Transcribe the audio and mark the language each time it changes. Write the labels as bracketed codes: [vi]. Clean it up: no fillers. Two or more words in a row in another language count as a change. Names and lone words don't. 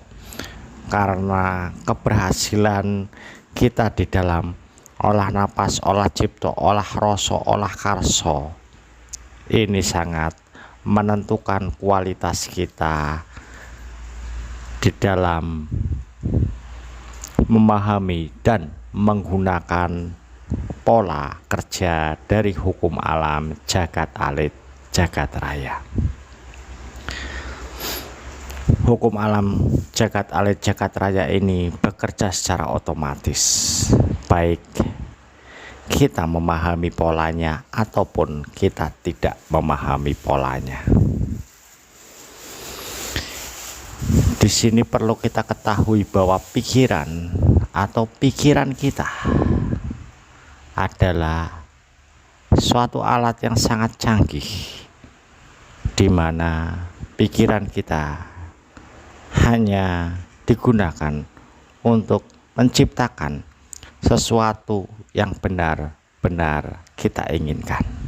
[id] Karena keberhasilan kita di dalam olah napas, olah cipto, olah rasa, olah karso ini sangat menentukan kualitas kita di dalam memahami dan menggunakan pola kerja dari hukum alam, jagat alit, jagat raya. Hukum alam, jagat alit, jagat raya ini bekerja secara otomatis, baik kita memahami polanya ataupun kita tidak memahami polanya. Di sini perlu kita ketahui bahwa pikiran kita adalah suatu alat yang sangat canggih, di mana pikiran kita hanya digunakan untuk menciptakan sesuatu yang benar-benar kita inginkan.